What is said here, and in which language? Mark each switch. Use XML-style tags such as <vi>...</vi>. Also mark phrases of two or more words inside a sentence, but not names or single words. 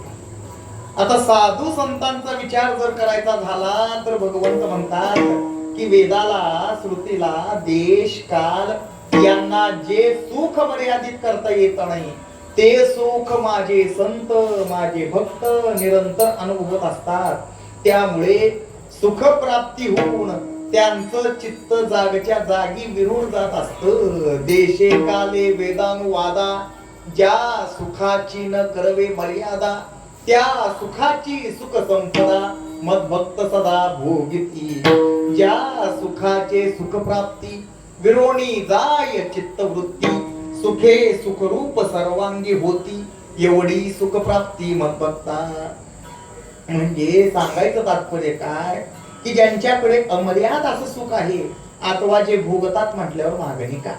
<mr>आता साधू संतांचा विचार जर करायचा झाला तर भगवंत म्हणतात की वेदाला श्रुतीला देश काल यांना जे सुख मर्यादित करता येत नाही ते सुख माझे संत माझे भक्त निरंतर अनुभवत असतात. त्यामुळे सुख प्राप्ती होऊन त्यांचं चित्त जागच्या जागी विरून जात असतं. देशे काले वेदानुवादा ज्या सुखाची न करवे मर्यादा त्या सुखाची सुख संपदा मद भक्त सदा भोगिती. ज्या सुखाचे सुख प्राप्ती विरोणी जाय चित्तवृत्ती सुखे सुखरूप सर्वांगी होती एवढी सुख प्राप्ती मद भक्ता. म्हणजे सांगायचं तात्पर्य काय की ज्यांच्याकडे अमर्याद असं सुख आहे अथवा जे भोगतात म्हटल्यावर मागणी का.</mr>